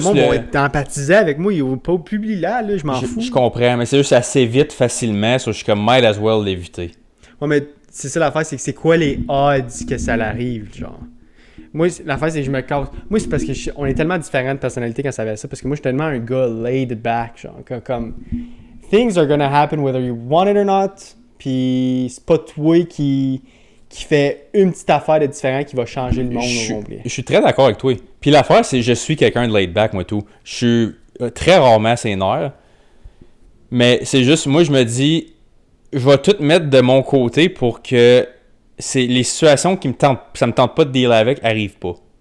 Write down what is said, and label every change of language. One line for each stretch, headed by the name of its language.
French: le monde va être empathisé avec moi. Ils vont pas publier là, je m'en fous. Je comprends, mais c'est juste assez vite, facilement. So je suis comme
English: might as well
French: l'éviter. Ouais, mais c'est ça l'affaire, c'est que c'est quoi les odds que ça l'arrive, genre? Moi, l'affaire, c'est que je me casse. Moi, c'est parce que on est tellement différents de personnalité quand ça va ça. Parce que moi, je suis tellement un gars laid back, genre.
English: Comme things are gonna happen whether you want it or not.
French: Puis c'est pas toi qui fait une petite affaire de différent qui va changer le monde au complet. Je suis très d'accord avec toi. Puis l'affaire, c'est que je suis quelqu'un de laid back, moi, tout. Je suis très rarement sénère. Mais c'est juste, moi, je me dis, je vais tout mettre de mon côté pour que les situations qui ça me tente pas de dealer avec arrivent pas.